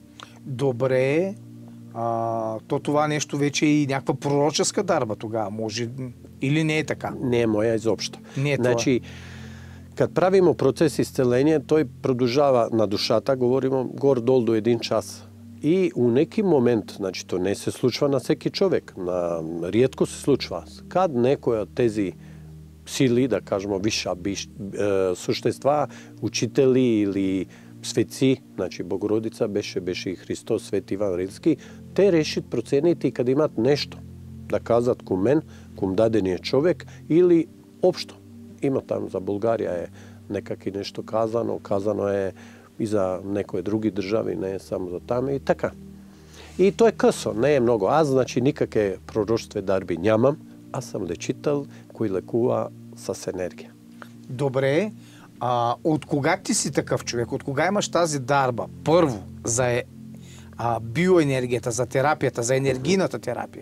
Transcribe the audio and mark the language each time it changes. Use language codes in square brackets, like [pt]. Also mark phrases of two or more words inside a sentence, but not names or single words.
[bg] Добре, то това нещо вече е и някаква пророческа дарба тогава, може или не е така? [mk] Не е моја изобшто. Не е значи, кад правимо процес исцеление, тој продолжава на душата, говоримо гор-дол до 1 час. И у неки момент, значи то не се случва на всеки човек, риетко се случва. Кад некој од тези сили, да кажемо виша суштества, учители или светци, значи Богородица беше и Христос, Свети Иван Рилски, те решат процените и кад имат нешто да казат кум мен, кум дадениот човек или општо. Има там за Булгарија е некаки нешто казано е и за некои други држави, не е само за там и така. И тоа е късо, не е много. Аз, значи, никаке пророштве дарби нямам, аз сам лечител кој лекува с енергија. [bg] Добре, от кога ти си такъв човек? От кога имаш тази дарба? Първо, за биоенергията, за терапията, за енергийната терапия.